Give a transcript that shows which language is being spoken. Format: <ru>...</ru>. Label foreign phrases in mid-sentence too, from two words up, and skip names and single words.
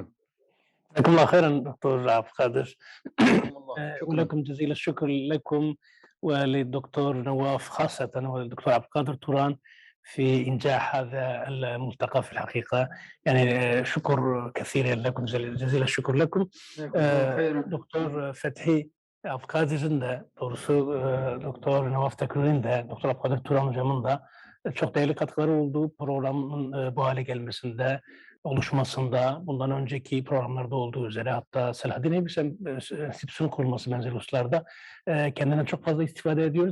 <ar>جزاكم الله خيرا دكتور عبد القادر. ولكم جزيل الشكر لكم وللدكتور نواف خاصة وللدكتور عبد القادر توران في إنجاح هذا الملتقى في الحقيقة. يعني شكر كثير لكم، جزيل الشكر لكم.</ar> <tr>دكتور فتحi عبد القادır'ın da doğrusu Doktor Navaf Tekrar'ın da Doktor Abdülkadir Turan hocamın da çok değerli katkıları olduğu programın bu hale gelmesinde, oluşmasında, bundan önceki programlarda olduğu üzere hatta Selahaddin Eybüs Enstitüsü'nün kurulması benzeri hususlarda kendinden çok fazla istifade ediyoruz.</tr>